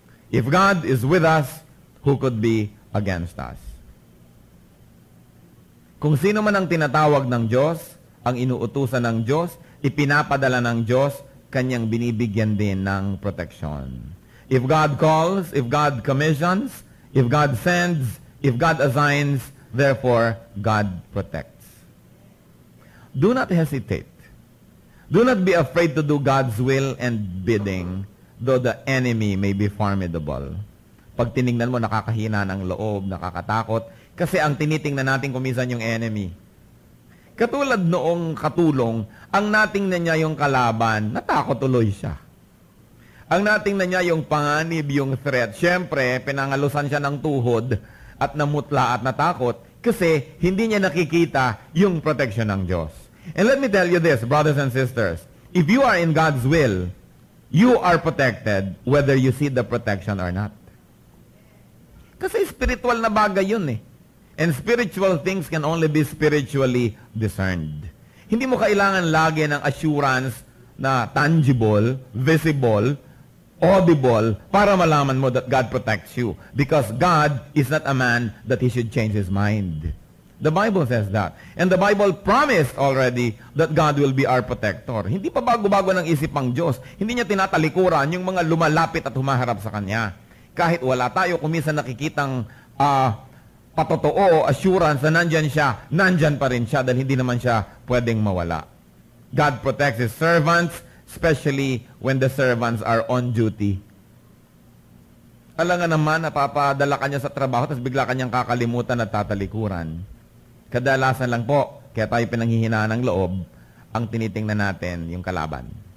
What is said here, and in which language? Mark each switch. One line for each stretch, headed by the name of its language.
English: If God is with us, who could be against us?
Filipino: Kung sino man ang tinatawag ng Diyos, ang inuutusan ng Diyos, ipinapadala ng Diyos, kanyang binibigyan din ng protection.
English: If God calls, if God commissions, if God sends, if God assigns, therefore, God protects. Do not hesitate. Do not be afraid to do God's will and bidding, though the enemy may be formidable.
Filipino: Pag tinignan mo, nakakahina ng loob, nakakatakot, kasi ang tinitingnan natin kuminsan yung enemy. Katulad noong katulong, ang natingnan niya yung kalaban, natakot tuloy siya. Ang natingnan niya yung panganib, yung threat. Siyempre, pinangalusan siya ng tuhod at namutla at natakot kasi hindi niya nakikita yung protection ng Diyos.
English: And let me tell you this, brothers and sisters, if you are in God's will, you are protected whether you see the protection or not.
Filipino: Kasi spiritual na bagay yun eh.
English: And spiritual things can only be spiritually discerned.
Filipino: Hindi mo kailangan lagi ng assurance na
English: tangible, visible, audible,
Filipino: para malaman mo
English: that God protects you. Because God is not a man that He should change His mind. The Bible says that. And the Bible promised already that God will be our protector.
Filipino: Hindi pa bago-bago ng isip ang Diyos. Hindi niya tinatalikuran yung mga lumalapit at humaharap sa Kanya. Kahit wala tayo, kuminsan nakikitang patotoo, assurance na nandyan siya, nandyan pa rin siya dahil hindi naman siya pwedeng mawala.
English: God protects His servants, especially when the servants are on duty.
Filipino: Alam nga naman, napapadala ka niya sa trabaho, tapos bigla kanyang kakalimutan at tatalikuran. Kadalasan lang po, kaya tayo pinanghihinaan ng loob, ang tinitingnan natin yung kalaban.